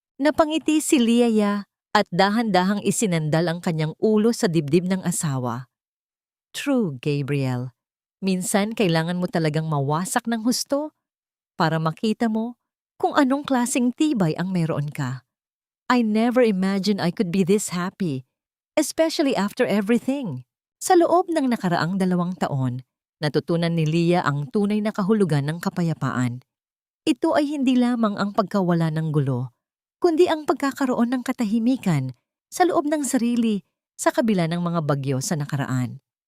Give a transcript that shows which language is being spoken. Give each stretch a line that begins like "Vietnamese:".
Filipino: Napangiti si Lia at dahan-dahang isinandal ang kanyang ulo sa dibdib ng asawa. True, Gabriel. Minsan kailangan mo talagang mawasak ng husto para makita mo kung anong klaseng tibay ang meron ka.
English: I never imagined I could be this happy, especially after everything.
Filipino: Sa loob ng nakaraang 2 taon, natutunan ni Lia ang tunay na kahulugan ng kapayapaan. Ito ay hindi lamang ang pagkawala ng gulo, kundi ang pagkakaroon ng katahimikan sa loob ng sarili sa kabila ng mga bagyo sa nakaraan.